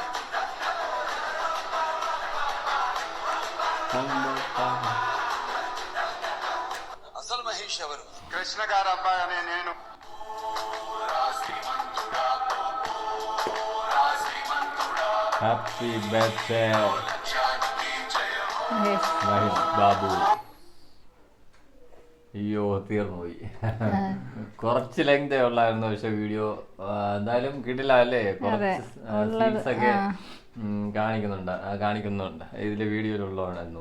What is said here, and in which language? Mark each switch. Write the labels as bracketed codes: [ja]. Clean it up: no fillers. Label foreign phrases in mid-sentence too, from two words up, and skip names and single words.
[te] అసలు మహేష్ ఎవరు? కృష్ణ గారు అబ్బాయి అనే నేను. [en] Happy birthday മഹേഷ് ബാബു. [ml] അയ്യോ, തീർന്നു പോയി. കുറച്ച് ലെങ്തേ ഉള്ളായിരുന്നു, പക്ഷെ വീഡിയോ എന്തായാലും കിട്ടില്ല അല്ലേ. കുറച്ച് സീൻസ് ഒക്കെ കാണിക്കുന്നുണ്ട് ഇതില് വീഡിയോയിലുള്ളതായിരുന്നു.